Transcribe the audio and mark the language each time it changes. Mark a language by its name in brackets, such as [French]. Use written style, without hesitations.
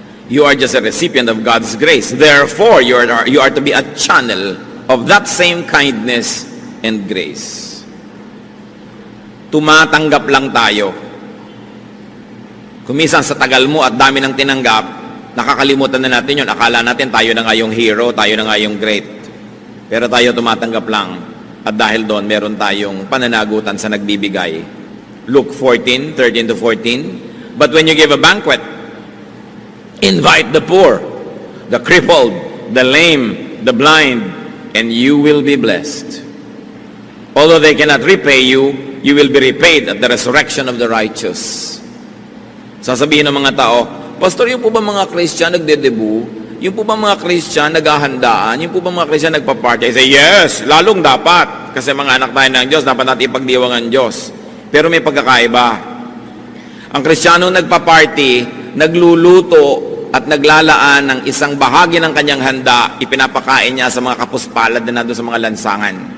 [English] You are just a recipient of God's grace. Therefore, you are to be a channel of that same kindness and grace. [Filipino] Tumatanggap lang tayo. Kumisan sa tagal mo at dami ng tinanggap, nakakalimutan na natin yun. Akala natin tayo na nga yung hero, tayo na nga yung great. Pero tayo tumatanggap lang. At dahil doon, meron tayong pananagutan sa nagbibigay. Luke 14:13-14. [English] But when you give a banquet, invite the poor, the crippled, the lame, the blind, and you will be blessed. Although they cannot repay you, you will be repaid at the resurrection of the righteous. [Filipino] Sasabihin ng mga tao, Pastor, yung po ba mga Christian nagde-debut? Yung po ba mga Christian naghahandaan? Yung po ba mga Christian nagpa-party? [English] I say, yes, [Filipino] lalong dapat. lahat. Kasi mga anak tayo ng Diyos, dapat natin ipagdiwang ang Diyos. Pero may pagkakaiba. Ang Kristiyano nagpa-party, nagluluto, at naglalaan ng isang bahagi ng kanyang handa, ipinapakain niya sa mga kapuspalad na nandun sa mga lansangan.